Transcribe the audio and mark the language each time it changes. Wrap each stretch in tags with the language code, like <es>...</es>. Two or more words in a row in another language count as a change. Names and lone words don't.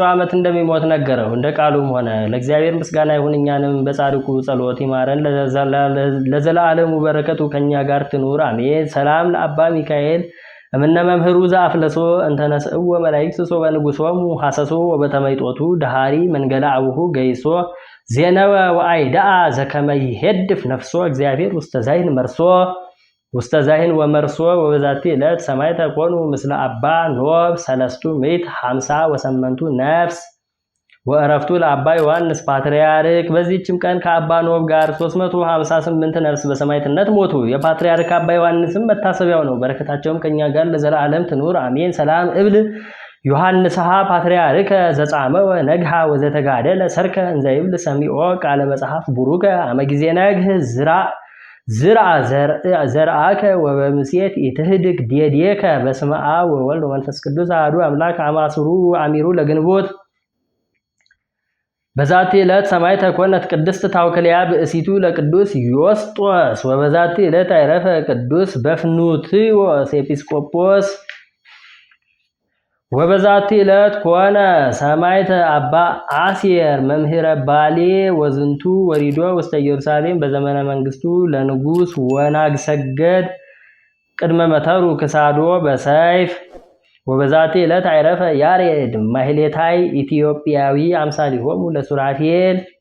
<am>ዓመት እንደሚሞት ነገረው። እንደ ቃሉም ሆነ። ለእግዚአብሔር ምስጋና ይሁን፣ እኛንም በጻድቁ ጸሎት ይማረን፣ ለዘላለሙ በረከቱ ከኛ ጋር ትኑር አሜን።</am> <gez>ሰላም ለአባ ሚካኤል እምነ መምህሩ ዘአፍለሶ እንተነስእዎ መላእክት ሶበ ንጉሶሙ ሐሰሶ ወበተመይጦቱ ደሃሪ መንገላ አቡሁ ገይሶ ዜነወ ወአይዳአ ዘከመ ይሄድፍ ነፍሶ እግዚአብሔር ውስተ ዛይን ወመርሶ ወበዛቲ ዕለት ሰማዕተ ኮኑ ምስለ አባ ኖብ 358 ነፍስ ወእረፍቱ ለአባ ዮሐንስ ፓትርያርክ።</gez> <am>በዚህችም ቀን ከአባ ኖብ ጋር 358 ነፍስ በሰማዕትነት ሞቱ። የፓትርያርክ አባ ዮሐንስም መታሰቢያው ነው። በረከታቸውም ከኛ ጋር ለዘላለም ትኑር አሜን።</am> <gez>ሰላም እብል ዮሐንስሃ ፓትርያርክ ዘጻመወ ነግሃ ወዘተጋደለ ሰርከ እንዘ ይብል ሰሚዖ ቃለ መጽሐፍ ቡሩከ አመ ጊዜ ነግህ ዝርአ ዘርአከ ወበምሴት ኢትህድግ ዴዴከ በስመ አብ ወወልድ ወመንፈስ ቅዱስ አሐዱ አምላክ አሚሩ ለግንቦት። በዛቲ ዕለት ሰማዕት ኮነት ቅድስት ታውክልያ ብእሲቱ ለቅዱስ ዮስጦስ። ወበዛቲ ዕለት አይረፈ ቅዱስ በፍኑትዮስ ኤጲስቆጶስ። ወበዛቲ ዕለት ኮነ ሰማዕተ አባ አሲር መምህረ ባሌ ወዝንቱ ወሪዶ ውስተ ኢየሩሳሌም በዘመነ መንግስቱ ለንጉስ ወናግሰገድ ቅድመ መተሩ ክሳዶ በሰይፍ። ወበዛቲ ዕለት አይረፈ ያሬድ ማህሌታይ ኢትዮጵያዊ አምሳሊሆሙ ለሱራፌል።</gez>